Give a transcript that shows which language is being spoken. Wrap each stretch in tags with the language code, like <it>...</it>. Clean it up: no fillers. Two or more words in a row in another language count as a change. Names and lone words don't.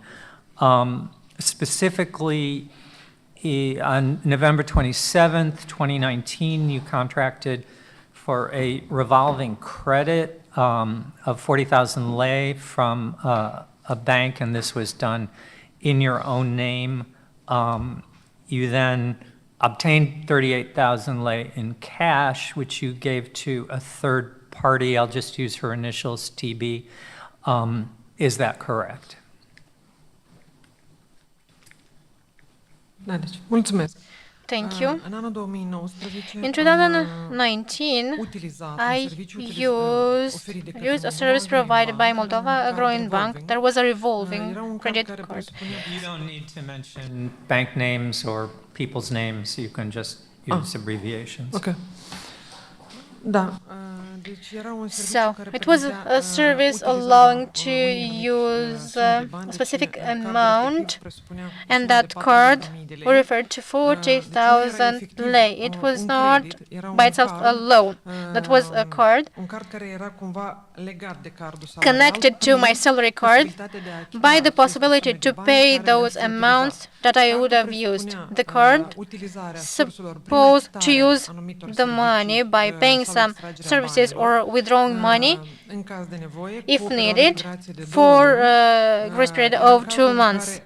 <en>Specifically, on November 27th, 2019, you contracted for a revolving credit of 40,000 lei from a bank, and this was done in your own name. You then obtained 38,000 lei in cash, which you gave to a third party. I'll just use her initials, TB. Is that correct?</en> <ro>Da, deci, mulțumesc.</ro> <en>Thank you.</en> <ro>În anul 2019,</ro> <en>In 2019, I used a service provided by Moldova, a growing bank. There was a revolving credit card. You don't need to mention bank names or people's names. You can just use abbreviations.</en> <ro>Ok. Da, deci era un serviciu</ro> <en>So</en> <ro>care</ro> <en>it was</en> <ro>permitea,</ro> <en>a service allowing to use a specific amount, and that card referred to 40,000 lei. It was not by itself a loan. That was a card</en> <ro>un card care era cumva legat de cardul salarial,</ro> <en>connected to my salary card by the possibility to pay those amounts that I would have used. The card supposed to use the money by paying some services or withdrawing money if needed for a grace period of 2 months.</en>